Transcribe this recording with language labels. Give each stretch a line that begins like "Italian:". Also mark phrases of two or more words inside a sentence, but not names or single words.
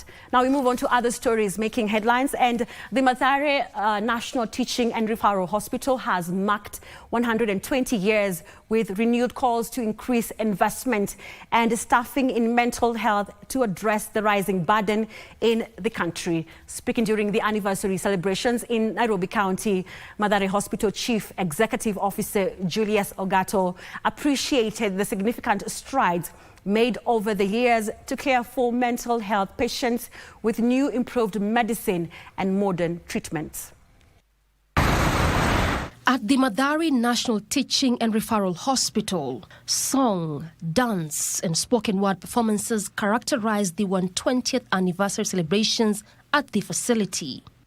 English: Now we move on to other stories making headlines, and the Mathari National Teaching and Referral Hospital has marked 120 years with renewed calls to increase investment and staffing in mental health to address the rising burden in the country. Speaking during the anniversary celebrations in Nairobi County, Mathari Hospital Chief Executive Officer Julius Ogato appreciated the significant strides made over the years to care for mental health patients with new improved medicine and modern treatments. At the Mathari National Teaching and Referral Hospital, song, dance and spoken word performances characterized the 120th anniversary celebrations at the facility.